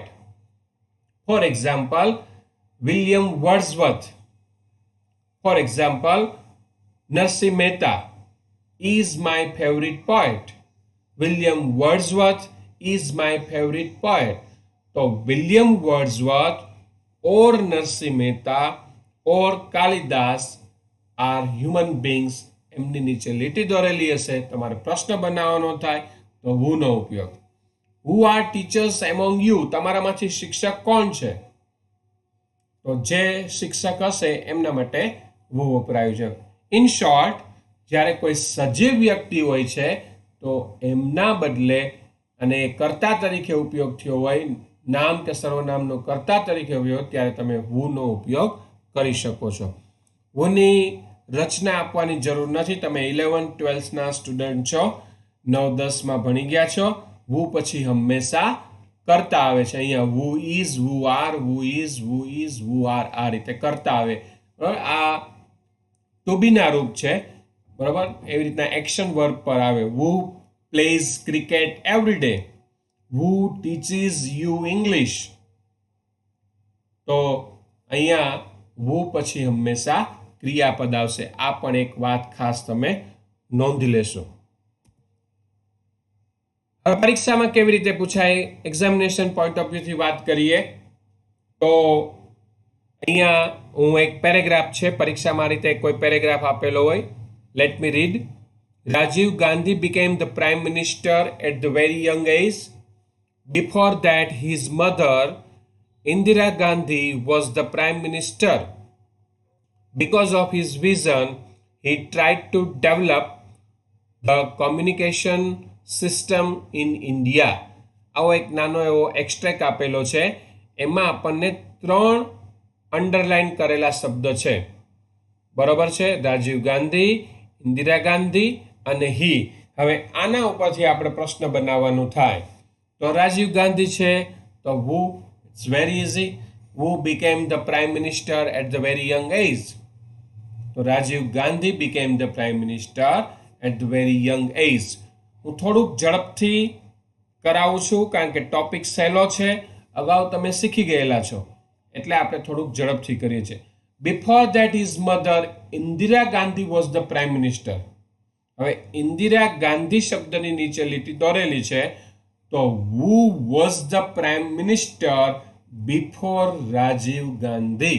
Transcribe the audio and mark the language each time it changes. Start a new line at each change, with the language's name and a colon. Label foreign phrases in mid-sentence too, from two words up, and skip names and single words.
English: For example, William Wordsworth. For example, Narsi Mehta is my favorite poet. William Wordsworth is my favorite poet. So William Wordsworth or Narsi Mehta or Kalidas are human beings.
Gujarati: એમની નીચે લીટી દોરેલી હશે, તમારે પ્રશ્ન બનાવવાનો થાય તો who નો ઉપયોગ.
English: Who are teachers among you?
Gujarati: તમારામાંથી શિક્ષક કોણ છે? તો જે શિક્ષક હશે એમના માટે who વપરાયું છે.
English: in short,
Gujarati: જ્યારે કોઈ સજીવ વ્યક્તિ હોય છે તો એમના બદલે અને કર્તા તરીકે ઉપયોગ થયો હોય, નામ કે સર્વનામનો કર્તા તરીકે ઉપયોગ, ત્યારે તમે who નો ઉપયોગ કરી શકો છો. who ની રચના આપવાની જરૂર નથી. તમે 11-12ના સ્ટુડન્ટ છો, 9-10માં ભણી ગયા છો. who પછી હંમેશા કરતા આવે છે.
English: અહીંયા who is, who are, who is, who are,
Gujarati: આ રીતે કરતા આવે. બરાબર, આ
English: to beના
Gujarati: રૂપ છે. બરાબર, એવી રીતના
English: action verb
Gujarati: પર આવે.
English: who plays cricket every day? who teaches you English?
Gujarati: તો અહીંયા who પછી હંમેશા ક્રિયાપદ આવશે. આ પણ એક વાત ખાસ તમે નોંધી લેશો. હવે પરીક્ષામાં કેવી રીતે પૂછાય,
English: examination point of viewથી
Gujarati: વાત કરીએ તો અહીંયા હું એક પેરેગ્રાફ છે, પરીક્ષામાં આ રીતે કોઈ પેરેગ્રાફ આપેલો હોય.
English: let me read. Rajiv Gandhi became the prime minister at the very young age. Before that, his mother, Indira Gandhi, was the prime minister. Because of his vision, he tried to develop the communication system in India.
Gujarati: આવો એક નાનો એવો એક્સ્ટ્રેક્ટ આપેલો છે. એમાં આપણને 3 અંડરલાઈન કરેલા શબ્દ છે. બરોબર છે? રાજીવ ગાંધી, ઇન્દિરા ગાંધી અને હી. હવે આના ઉપરથી આપણે પ્રશ્ન બનાવવાનું થાય. તો રાજીવ ગાંધી છે તો who,
English: it's very easy. Who became the prime minister at the very young age?
Gujarati: તો રાજીવ ગાંધી
English: became the prime minister at the very young age.
Gujarati: હું થોડુંક ઝડપથી કરાવું છું કારણ કે ટોપિક સહેલો છે, અગાઉ તમે શીખી ગયેલા છો, એટલે આપણે થોડુંક ઝડપથી કરીએ છીએ.
English: before that his mother Indira Gandhi was the prime minister.
Gujarati: હવે ઇન્દિરા ગાંધી શબ્દની નીચે લીટી દોરેલી છે, તો
English: who was the prime minister before Rajiv Gandhi.